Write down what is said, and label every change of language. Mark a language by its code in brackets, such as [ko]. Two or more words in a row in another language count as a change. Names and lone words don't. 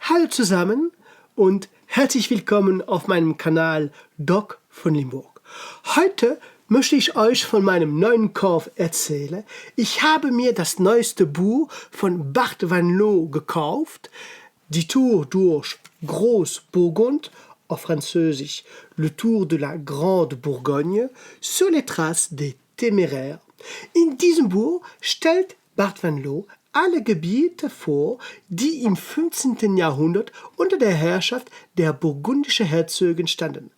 [de] zusammen und herzlich willkommen auf meinem Kanal Doc von Limburg. Heute möchte ich euch von meinem neuen Kauf erzählen. Ich habe mir das neueste Buch von Bart van Loo gekauft, Die Tour durch Groß-Burgund, auf Französisch Le Tour de la Grande Bourgogne, sur les traces des Téméraires. In diesem Buch stellt Bart van Loo alle Gebiete vor, die im 15. Jahrhundert unter der Herrschaft der burgundischen Herzögen standen.